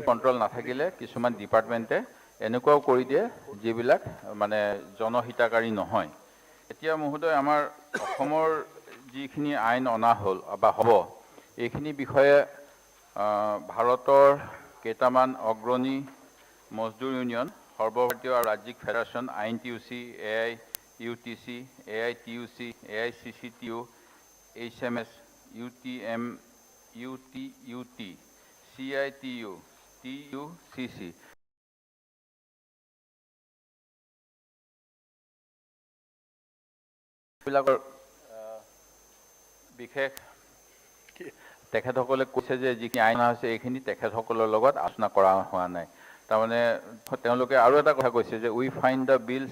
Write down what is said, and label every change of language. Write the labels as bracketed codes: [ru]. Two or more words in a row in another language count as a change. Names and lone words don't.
[as] কন্ট্ৰল নাথাকিলে কিছুমান ডিপাৰ্টমেণ্টে এনেকুৱাও কৰি দিয়ে যিবিলাক মানে জনহিতাকাৰী নহয় এতিয়া মহোদয় আমাৰ অসমৰ যিখিনি আইন অনা হ'ল বা হ'ব এইখিনি বিষয়ে ভাৰতৰ কেইটামান অগ্ৰণী মজদুৰ ইউনিয়ন সৰ্বভাৰতীয় আৰু ৰাজ্যিক ফেডাৰেশ্যন INTUC, AIUTC, AITUC, AICCTU, HMS, UTM, UTUT, CITU, TUCC বিলাকৰ বিশেষ তেখেতসকলে কৈছে যে যিখিনি আইন হৈছে এইখিনি তেখেতসকলৰ লগত আলোচনা কৰা হোৱা নাই তাৰমানে তেওঁলোকে আৰু এটা কথা কৈছে যে [en] we find the bills